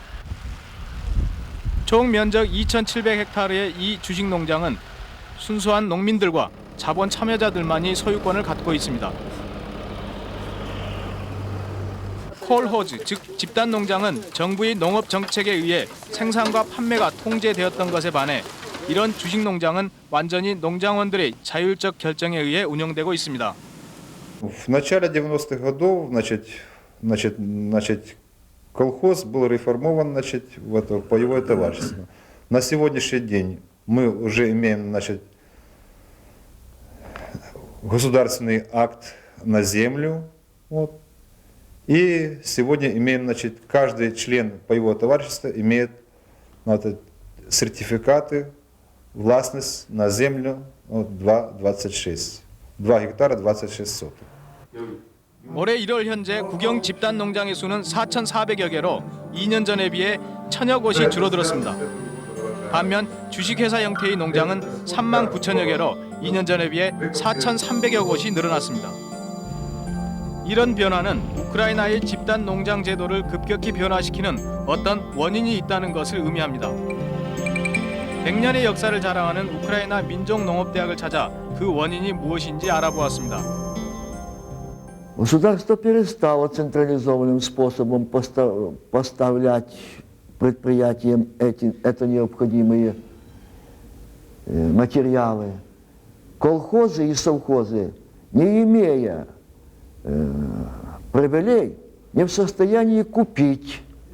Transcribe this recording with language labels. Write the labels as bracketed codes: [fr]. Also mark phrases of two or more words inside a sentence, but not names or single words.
[ko] 총 면적 2,700헥타르의 이 주식 농장은 순수한 농민들과 자본 참여자들만이 소유권을 갖고 있습니다. 콜호즈, 즉 집단 농장은 정부의 농업 정책에 의해 생산과 판매가 통제되었던 것에 반해 이런 주식 농장은 완전히 농장원들의 자율적 결정에 의해 운영되고 있습니다. [ru] В начале 90-х годов, колхоз был реформован, в это паевое товарищество. На сегодняшний день мы уже имеем, государственный акт на землю, Вот. И сегодня имеем, значит, каждый член паевого товарищества имеет сертификаты, властность на землю 2,26. 2 гектара 26 соток. [ko] 올해 1월 현재 국영 집단 농장의 수는 4,400여 개로 2년 전에 비해 1,000여 곳이 줄어들었습니다. 반면 주식회사 형태의 농장은 3만 9천여 개로 2년 전에 비해 4,300여 곳이 늘어났습니다. 이런 변화는 우크라이나의 집단 농장 제도를 급격히 변화시키는 어떤 원인이 있다는 것을 의미합니다. 100년의 역사를 자랑하는 우크라이나 민족농업대학을 찾아 그 원인이 무엇인지 알아보았습니다. [ru] Государство перестало централизованным способом поставлять предприятиям это необходимые материалы. Колхозы и совхозы, не имея привилей, не в состоянии купить.